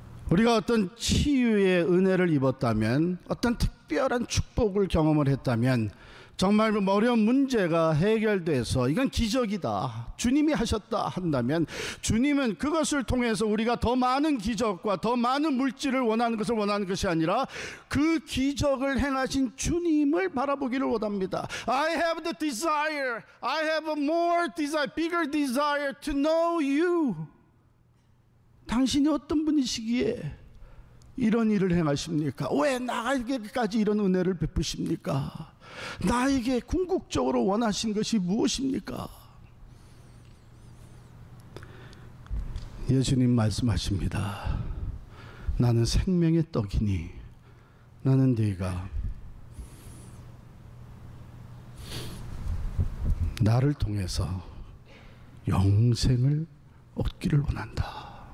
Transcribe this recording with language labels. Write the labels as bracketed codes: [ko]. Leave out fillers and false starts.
[ko] 우리가 어떤 치유의 은혜를 입었다면, 어떤 특별한 축복을 경험을 했다면, 정말 어려운 문제가 해결돼서 이건 기적이다, 주님이 하셨다 한다면, 주님은 그것을 통해서 우리가 더 많은 기적과 더 많은 물질을 원하는 것을 원하는 것이 아니라 그 기적을 행하신 주님을 바라보기를 원합니다. [en] I have the desire, I have a more desire, bigger desire to know you. [ko] 당신이 어떤 분이시기에 이런 일을 행하십니까? 왜 나에게까지 이런 은혜를 베푸십니까? 나에게 궁극적으로 원하신 것이 무엇입니까? 예수님 말씀하십니다. 나는 생명의 떡이니 나는 네가 나를 통해서 영생을 얻기를 원한다.